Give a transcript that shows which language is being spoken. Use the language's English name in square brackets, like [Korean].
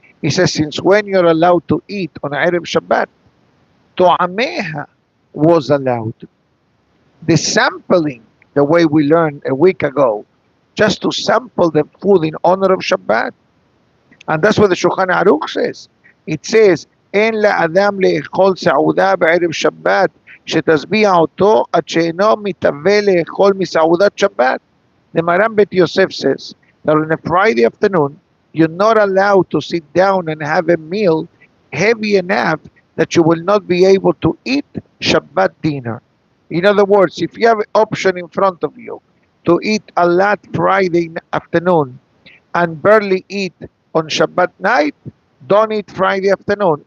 [English] He says, since when you're allowed to eat on Erev Shabbat? To'ameha was allowed. The sampling, the way we learned a week ago, just to sample the food in honor of Shabbat. And that's what the Shulchan Aruch says. It says, [Hebrew] אין לאדם לאכול סעודה בערב שבת, שתשביע אותו עד שאינו מתהווה לאכול מסעודת שבת. [English] The Maram Bet Yosef says that on a Friday afternoon, you're not allowed to sit down and have a meal heavy enough that you will not be able to eat Shabbat dinner. In other words, if you have an option in front of you to eat a lot Friday afternoon and barely eat on Shabbat night, don't eat Friday afternoon.